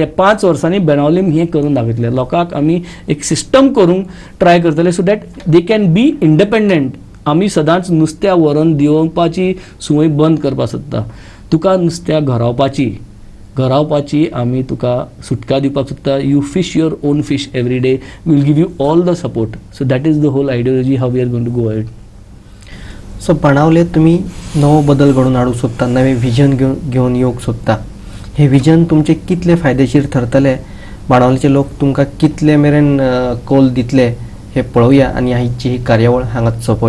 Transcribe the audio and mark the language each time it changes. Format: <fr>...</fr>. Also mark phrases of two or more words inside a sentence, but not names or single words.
<kok>5 वर्सांनी बेनावलीम हें करून दाखयतले. लोकांक आमी एक सिस्टम करूंक ट्राय करतले</kok> <en>so that they can be independent.</en> <kok>आमी सदांच नुस्त्या व्हरून दिवपाची सुवय बंद करपाक सोदता. तुका नुस्त्या घरावपाची आमी तुका सुटका दिवपाक सोदता.</kok> <en>you fish your own fish every day. will give you all the support. so that is the whole ideology how we are going to go ahead.</en> <kok>सो बाणावले तुम्ही नवो बदल घडून हाडूंक सोदता, नवे विजन घेवन येवंक सोदता. हे विजन तुमचे कितले फायदेशीर ठरतले, बाणावलेचे लोक तुमकां कितले मेरेन कौल दितले हे पळोवया आनी आयची ही कार्यावळ हांगाच सोंपोवया.</kok>